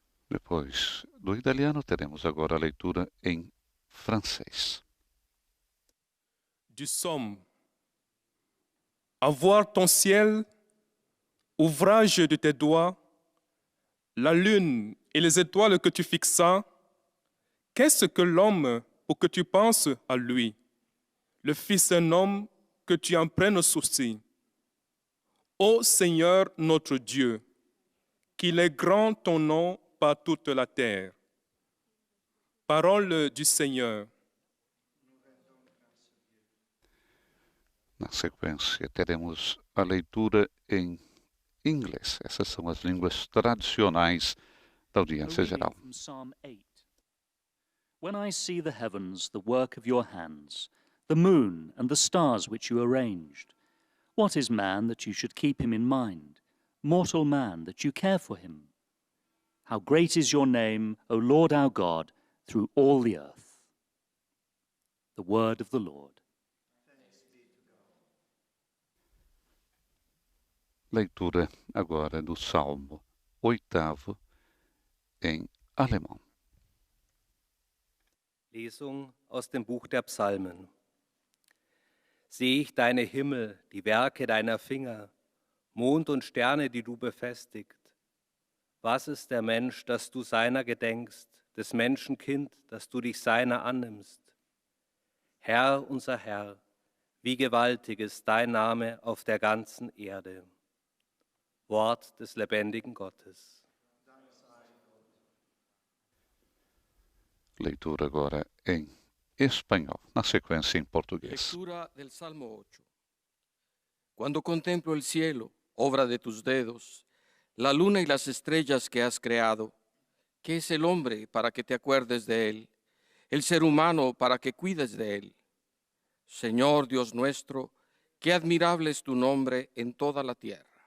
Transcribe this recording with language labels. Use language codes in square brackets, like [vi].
[pt] Depois do italiano, teremos agora a leitura em francês. [fr] Du psaume. À voir ton ciel, ouvrage de tes doigts, la lune et les étoiles que tu fixas, qu'est-ce que l'homme pour que tu penses à lui, le Fils d'un homme que tu en prennes souci? Ô Seigneur notre Dieu, qu'il est grand ton nom par toute la terre. Parole du Seigneur. [pt] Na sequência, teremos a leitura em inglês. Essas são as línguas tradicionais da audiência geral. [en] From Psalm 8. When I see the heavens, the work of your hands, the moon and the stars which you arranged, what is man that you should keep him in mind, mortal man that you care for him? How great is your name, O Lord our God, through all the earth. The word of the Lord. [pt] Leitura agora do Salmo 8 em alemão. [de] Lesung aus dem Buch der Psalmen. Sehe ich deine Himmel, die Werke deiner Finger, Mond und Sterne, die du befestigt. Was ist der Mensch, dass du seiner gedenkst, des Menschen Kind, dass du dich seiner annimmst? Herr, unser Herr, wie gewaltig ist dein Name auf der ganzen Erde. Wort des lebendigen Gottes. [pt] Leitura agora em espanhol, na sequência em português. [es] Lectura del Salmo 8. Cuando contemplo el cielo, obra de tus dedos, la luna y las estrellas que has creado, ¿qué es el hombre para que te acuerdes de él? El ser humano para que cuides de él. Señor Dios nuestro, qué admirable es tu nombre en toda la tierra.